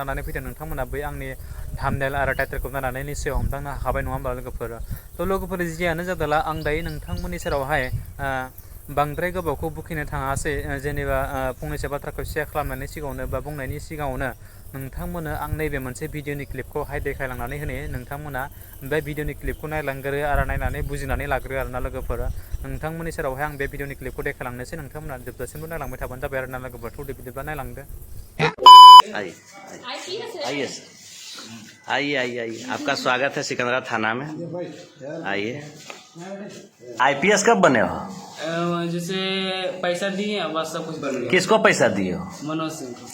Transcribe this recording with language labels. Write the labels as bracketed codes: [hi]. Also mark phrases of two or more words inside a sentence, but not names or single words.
[brx] लानानै फैदों नोंथांमोना बै आंनि थाम्बनेल आरो टाइटेलखौ नायनानै निश्चय हमदांनो हाखाबाय नङा होमबा लोगोफोर थ' लोगोफोर जियानो जादोला आं दायो नोंथांमोननि सेरावहाय बांद्राय गोबावखौ बुखिनो थाङासै जेनेबा फंनैसो बाथ्राखौ शेयार खालामनायनि सिगाङावनो बा बुंनायनि सिगाङावनो नोंथांमोननो आं नैबे मोनसे भिडिअनि क्लिपखौहाय देखायलांनानै होनो नोंथांमोना बे भिडिअनि क्लिपखौ नायलांग्रो आरो नायनानै बुजिनानै लाग्रो आरोना लोगोफोर नोंथांमोननि सेरावहाय आं बे भिडिअनि क्लिपखौ देखायलांनोसै नोंथांमोना जोबजासिमबो नायलांबाय थाबानो जाबाय आरोना लोगोफोर थौदो बिदिब्ला नायलांदो [hi] आइए आपका स्वागत है सिकंदरा थाना में आइए IPS कब बने हो जैसे पैसा दिए बस सब कुछ बन गया किसको पैसा दिए हो मनोज सिंह को